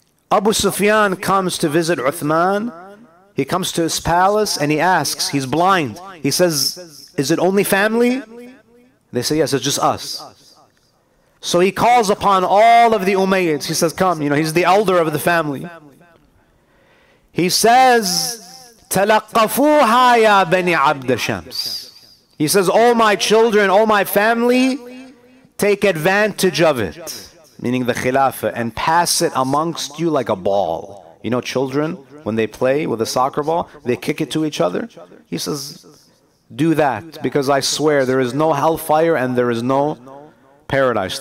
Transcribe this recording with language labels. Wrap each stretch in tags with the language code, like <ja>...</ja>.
<en>Abu Sufyan comes to visit Uthman. He comes to his palace and he asks, he's blind. He says, is it only family? They say, yes, it's just us. So he calls upon all of the Umayyads. He says, come, you know, he's the elder of the family. He says,</en> <ar>تَلَقَّفُوهَا يَا بَنِي عَبْدَ شَمْسِ.</ar> <en>He says, all my children, all my family, take advantage of it, meaning the Khilafah, and pass it amongst you like a ball. You know, children, when they play with a soccer ball, they kick it to each other. He says, do that, because I swear there is no hellfire and there is no paradise.</en>